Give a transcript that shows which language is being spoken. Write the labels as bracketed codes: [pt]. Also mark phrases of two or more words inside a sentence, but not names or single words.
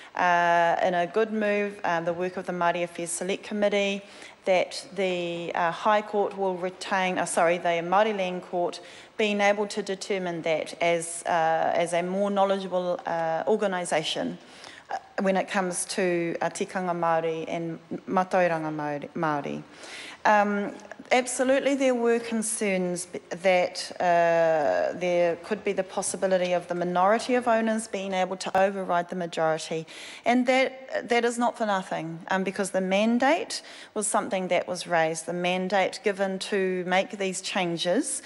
[en] in a good move, the work of the Māori Affairs Select Committee, that the High Court will retain, the Māori Land Court, being able to determine that as a more knowledgeable organisation when it comes to [mi] tikanga Māori [en] and [mi] matauranga Māori. [en] Absolutely, there were concerns that there could be the possibility of the minority of owners being able to override the majority, and that is not for nothing, because the mandate was something that was raised, the mandate given to make these changes.